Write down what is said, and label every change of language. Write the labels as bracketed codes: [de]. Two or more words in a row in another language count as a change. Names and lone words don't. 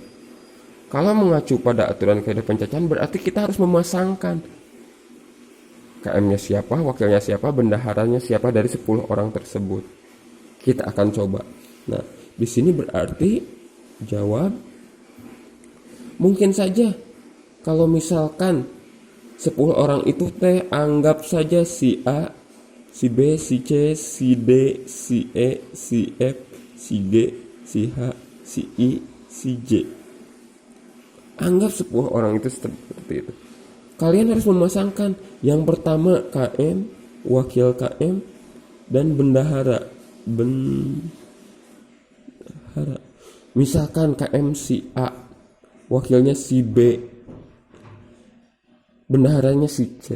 [id] Kalau mengacu pada aturan kaidah pencacahan, berarti kita harus memasangkan KM-nya siapa, wakilnya siapa, bendaharanya siapa dari 10 orang tersebut. Kita akan coba. Nah, di sini berarti jawab mungkin saja kalau misalkan 10 orang itu teh anggap saja si A, si B, si C, si D, si E, si F, si G, si H, si I, si J. Anggap 10 orang itu seperti itu. Kalian harus memasangkan yang pertama KM, wakil KM, dan bendahara. Misalkan KM si A, wakilnya si B, bendaharanya si C.